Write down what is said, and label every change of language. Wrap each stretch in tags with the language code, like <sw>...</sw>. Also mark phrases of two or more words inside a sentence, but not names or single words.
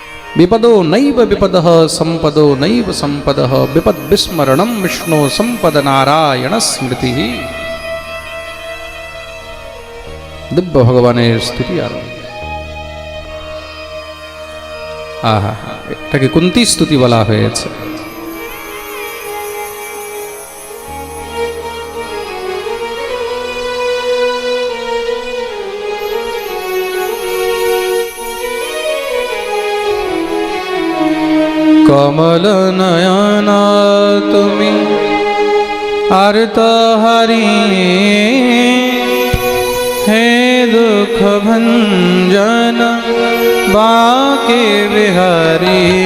<sa>विपदो नैव विपदः संपदो नैव संपदः विपद विस्मरणं विष्णु संपद नारायण स्मृति।</sa> <bn>দিব্য ভগবানের স্তুতি আরম্ভ। आहा, এটাকে কুন্তী স্তুতি বলা হয়েছে। কমল নয়না তুমি আর্তহারী হে দুখ ভঞ্জন বাঁকে বিহারী।</bn>